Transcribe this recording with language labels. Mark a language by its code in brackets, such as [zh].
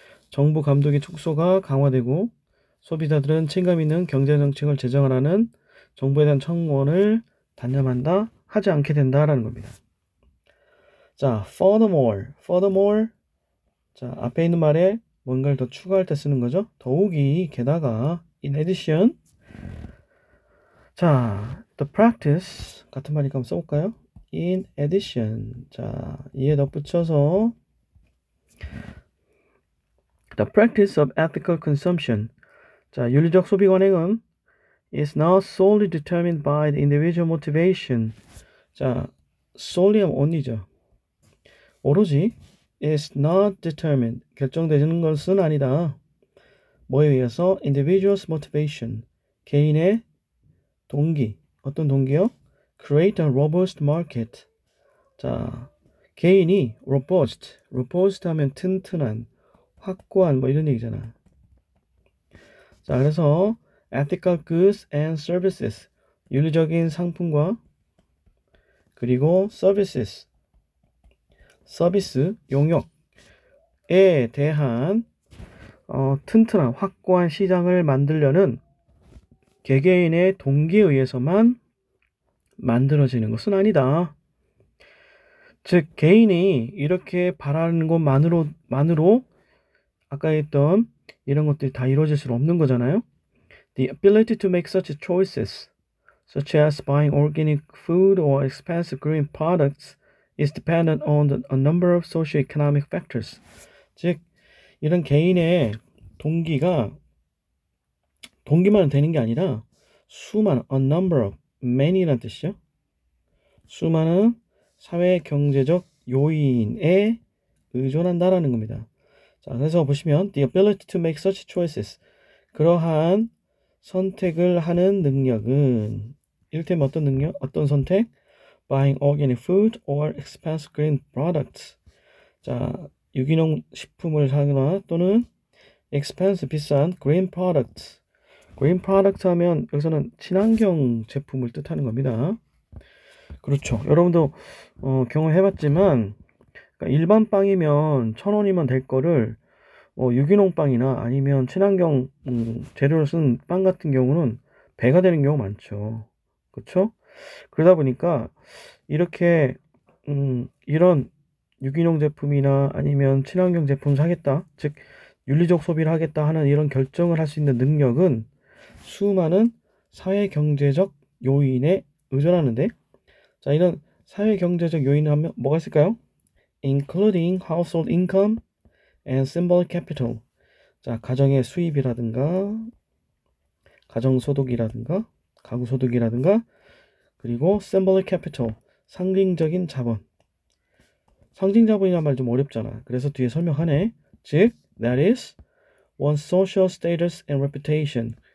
[ko] 정부 감독의 축소가 강화되고 소비자들은 책임감 있는 경제정책을 제정하라는 정부에 대한 청원을 단념한다, 하지 않게 된다라는 겁니다. [en] 자, furthermore. [ko] 자, 앞에 있는 말에 뭔가를 더 추가할 때 쓰는 거죠. 더욱이, 게다가, [en] in addition. [ko] 자, the practice 같은 말이니까 한번 써볼까요? [en] in addition. [ko] 자, 이에 덧붙여서 [en] the practice of ethical consumption. [ko] 자, 윤리적 소비 관행은 [en] is not solely determined by the individual motivation. [ko] 자, solely 하면 only죠. 오로지 [en] is not determined, [ko] 결정되는 것은 아니다. 뭐에 의해서? [en] individual's motivation, [ko] 개인의 동기. 어떤 동기요? [en] create a robust market. [ko] 자, 개인이 robust 하면 튼튼한, 확고한, 뭐 이런 얘기잖아. 자, 그래서 [en] ethical goods and services, [ko] 윤리적인 상품과 그리고 services, 서비스, 용역에 대한 튼튼한, 확고한 시장을 만들려는 개개인의 동기에 의해서만 만들어지는 것은 아니다. 즉, 개인이 이렇게 바라는 것만으로 아까 했던 이런 것들이 다 이루어질 수 없는 거잖아요. [en] The ability to make such choices, such as buying organic food or expensive green products, is dependent on a number of socio-economic factors. [ko] 즉, 이런 개인의 동기만 되는 게 아니라 수많은, a number of, many라는 뜻이죠. 수많은 사회 경제적 요인에 의존한다라는 겁니다. 자, 그래서 보시면 [en] the ability to make such choices, [ko] 그러한 선택을 하는 능력은 이를테면 어떤 능력? 어떤 선택? [en] buying organic food or expensive green products. [ko] 자, 유기농 식품을 사거나 또는 expensive, 비싼 [en] green products. [ko] green product 하면 여기서는 친환경 제품을 뜻하는 겁니다. 그렇죠. 여러분도 경험해봤지만 그러니까 일반 빵이면 1,000원이면 될 거를 유기농 빵이나 아니면 친환경 재료를 쓴 빵 같은 경우는 배가 되는 경우가 많죠. 그렇죠? 그러다 보니까 이렇게 이런 유기농 제품이나 아니면 친환경 제품 사겠다, 즉 윤리적 소비를 하겠다 하는 이런 결정을 할 수 있는 능력은 수많은 사회 경제적 요인에 의존하는데, 자, 이런 사회 경제적 요인을 하면 뭐가 있을까요? [en] including household income and symbolic capital. [ko] 자, 가정의 수입이라든가 가정소득이라든가 가구소득이라든가 그리고 symbolic capital, 상징적인 자본. 상징 자본이란 말 좀 어렵잖아. 그래서 뒤에 설명하네. 즉, [en] that is one's social status and reputation,